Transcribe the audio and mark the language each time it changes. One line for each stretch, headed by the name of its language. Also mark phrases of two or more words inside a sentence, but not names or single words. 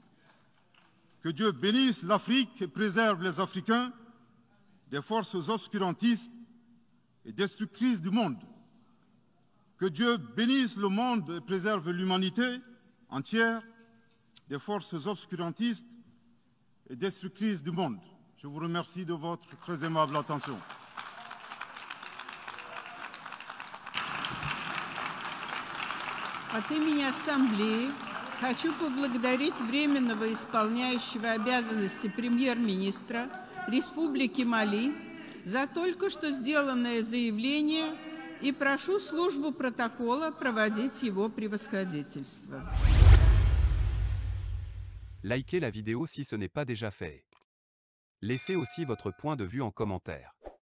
French: Que Dieu bénisse l'Afrique et préserve les Africains des forces obscurantistes et destructrices du monde. Que Dieu bénisse le monde et préserve l'humanité entière des forces obscurantistes et destructrices du monde. Je vous remercie de votre très aimable attention.
Russian: От имени Ассамблеи хочу поблагодарить временного исполняющего обязанности премьер-министра Республики Мали за только что сделанное заявление и прошу службу протокола проводить его превосходительство.
French: Likez la vidéo si ce n'est pas déjà fait. Laissez aussi votre point de vue en commentaire.